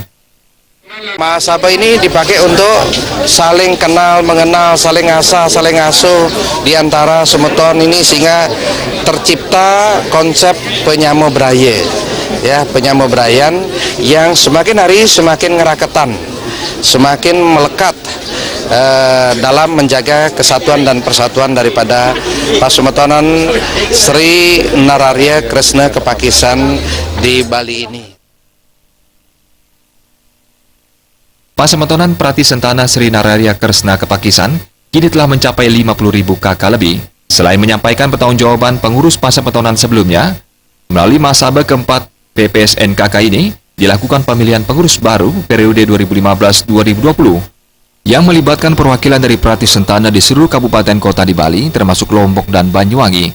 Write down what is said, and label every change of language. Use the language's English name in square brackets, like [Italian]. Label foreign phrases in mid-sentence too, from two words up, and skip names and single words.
[Indonesian] Mahasabha ini dipakai untuk saling kenal, mengenal, saling asah, saling asuh di antara semeton ini sehingga tercipta konsep penyamobraya, ya, penyamobrayan yang semakin hari semakin ngeraketan, semakin melekat dalam menjaga kesatuan dan persatuan daripada Pasemetonan Sri Nararya Kresna Kepakisan di Bali ini. Pasemetonan Prati Sentana Sri Nararya Kresna Kepakisan kini telah mencapai 50.000 KK lebih. Selain menyampaikan pertanggungjawaban pengurus pasemetonan sebelumnya, melalui Mahasabha keempat PPSNKK ini dilakukan pemilihan pengurus baru periode 2015-2020 yang melibatkan perwakilan dari Prati Sentana di seluruh kabupaten kota di Bali, termasuk Lombok dan Banyuwangi.